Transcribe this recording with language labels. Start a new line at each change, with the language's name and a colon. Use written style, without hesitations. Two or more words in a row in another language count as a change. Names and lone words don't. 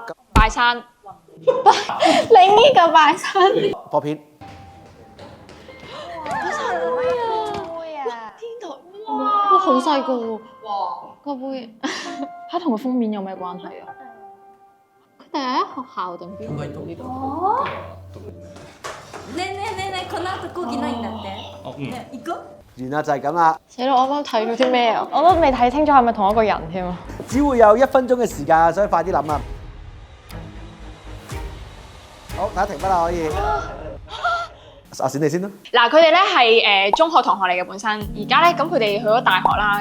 Cantonese: 拜山，另呢個拜山。播片。哇，好細個喎！個杯，嚇，同個封面有咩關係啊？佢哋喺學校定邊度呢個？
Japanese: ねえねえねえねえ、この後講義ないんだって。ねえ、行く？
Cantonese: 完啦，就係咁啦。死啦！我啱啱睇咗啲咩啊？我都未睇清楚係咪同一個人添啊！只會有1分鐘嘅時間，所以快啲諗啊！好，大家停筆啦，可以。阿閃你先啦。嗱，佢哋咧係中學同學嚟嘅本身，而家咧咁佢哋去咗大學啦。